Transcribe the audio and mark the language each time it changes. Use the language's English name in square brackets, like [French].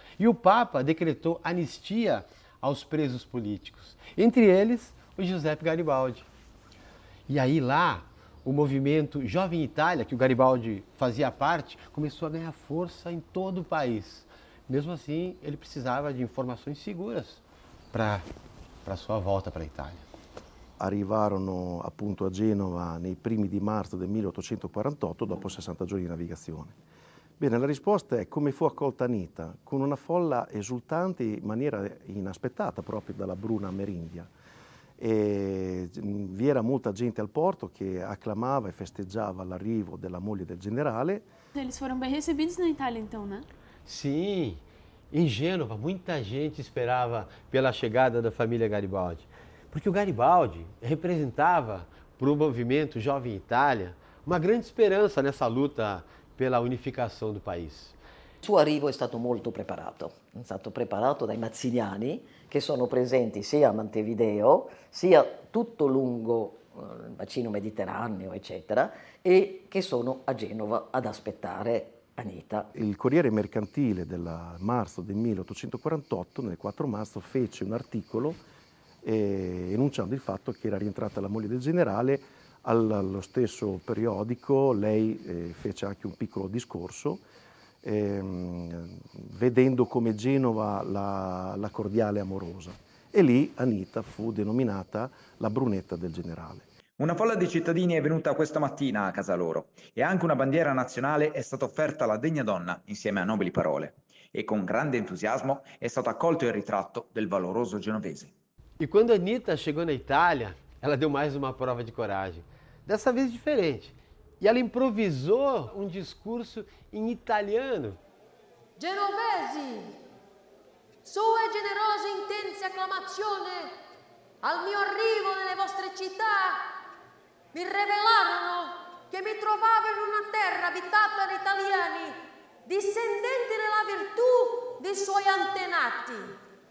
[Portuguese] E o Papa decretou anistia aos presos políticos, entre eles o Giuseppe Garibaldi. E aí lá, o movimento Jovem Itália, que o Garibaldi fazia parte, começou a ganhar força em todo o país. Mesmo assim, ele precisava de informações seguras para a sua volta para a Itália. [Italian] Arrivarono appunto a Genova nei primi di marzo del 1848 dopo 60 giorni di navigazione. Bene, la risposta è come fu accolta Anitta, con una folla esultante in maniera inaspettata proprio dalla Bruna Amerindia. E vi era molta gente al porto che acclamava e festeggiava l'arrivo della moglie del generale. [Portuguese] Eles foram bem recebidos na Itália então, né? Sim, em Gênova muita gente esperava pela chegada da família Garibaldi. Porque o Garibaldi representava para o movimento Jovem Itália uma grande speranza nessa luta pela unificação do país. [Italian] Il suo arrivo è stato molto preparato, è stato preparato dai mazziniani che sono presenti sia a Montevideo, sia tutto lungo il bacino mediterraneo, eccetera, e che sono a Genova ad aspettare Anitta. Il Corriere Mercantile del marzo del 1848, nel 4 marzo, fece un articolo enunciando il fatto che era rientrata la moglie del generale. Allo stesso periodico lei fece anche un piccolo discorso vedendo come Genova la cordiale amorosa, e lì Anitta fu denominata la Brunetta del generale. Una folla di cittadini è venuta questa mattina a casa loro e anche una bandiera nazionale è stata offerta alla degna donna insieme a nobili parole, e con grande entusiasmo è stato accolto il ritratto del valoroso genovese. [Portuguese] E quando Anitta chegou na Itália, ela deu mais uma prova de coragem, dessa vez diferente. E ela improvisou um discurso em italiano. [Italian] Genovesi, sue generose intense acclamazioni al mio arrivo nelle vostre città mi rivelarono che mi trovavo in una terra abitata da italiani, discendenti della virtù dei suoi antenati.